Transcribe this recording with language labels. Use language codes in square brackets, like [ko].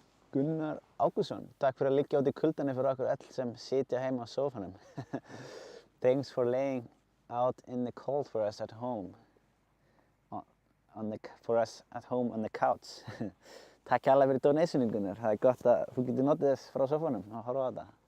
[is] Gunnar Ágústsson, takk fyrir að liggja út í kuldanum fyrir okkur öll sem sitja heima á sófanum. [en] Thanks for laying out in the cold for us at home. For us at home on the couch. [is] Takk hérlega fyrir donationin, Gunnar. Það er gott að þú getur notið þess frá sófanum og horfa á þetta.